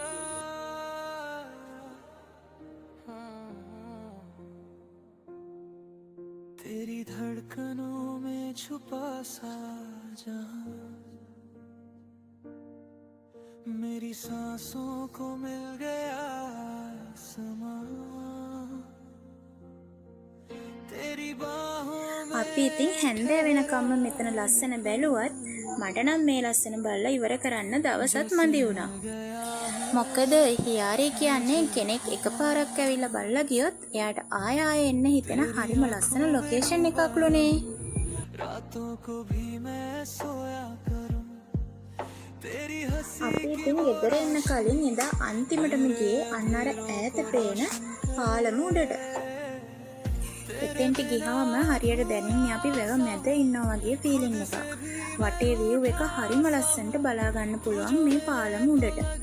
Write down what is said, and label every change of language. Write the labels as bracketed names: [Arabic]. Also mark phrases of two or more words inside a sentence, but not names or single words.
[Hindi] तेरी धड़कनों में छुपा सा जहां मेरी सांसों को मिल गया समा तेरी बाहों [Sinhala] අපි ඉතින් හැන්දෑ වෙනකම්ම මෙතන ලස්සන බැලුවත් මට නම් මේ ලස්සන බලලා ඉවර කරන්න දවසක් මදි වුණා. මොකද හියාරේ කියන්නේ කෙනෙක් එකපාරක් ඇවිල්ලා බලලා ගියොත් එයාට ආයෙ එන්න හිතෙන හරිම ලස්සන ලොකේෂන් එකක්ලුනේ. [Hindi] रातों को भी मैं सोया करूं तेरी हंसी [Sinhala] අපි ඉතින් ගෙදර එන්න කලින් එදා අන්තිමටම ගියේ අන්න අර ඈත පේන පාලම උඩට. එතෙන්ට ගිහාම හරියට දැනෙන්නේ අපි වැව මැද ඉන්නවා වගේ ෆීලිං එකක්. වටේ view එක හරිම ලස්සනට බලා ගන්න පුළුවන් මේ පාලම උඩට.